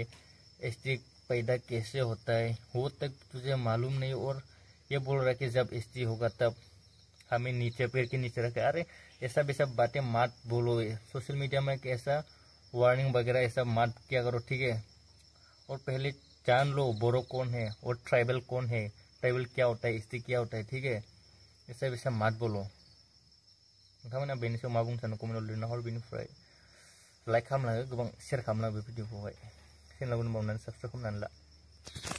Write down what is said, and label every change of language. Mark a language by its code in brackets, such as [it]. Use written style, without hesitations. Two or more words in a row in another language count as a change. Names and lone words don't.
[hi] एसटी पैदा कैसे होता है वो तक तुझे मालूम नहीं, और ये बोल रहा है कि जब एसटी होगा तब हमें नीचे पेड़ के नीचे रखे। अरे ऐसा भी सब बातें मत बोलो, [en] social media [hi] में कैसा वार्निंग वगैरह ऐसा मत क्या करो, ठीक है? और पहले जान लो बोरो कौन है और ट्राइबल कौन है, ट्राइबल क्या होता है, एसटी क्या होता है, ठीक है? ऐसा वैसा मत बोलो। [brx] नोंथांमोना बेनि सायाव मा बुंनो सानो कमेन्टआव लिरना हर। बेनिफ्राय लाइक खालामलाङो, गोबां शेयार खालामलाङो बे भिडिअखौहाय। चेनेलाव बावनानै साबसक्राइब खालामनानै ला।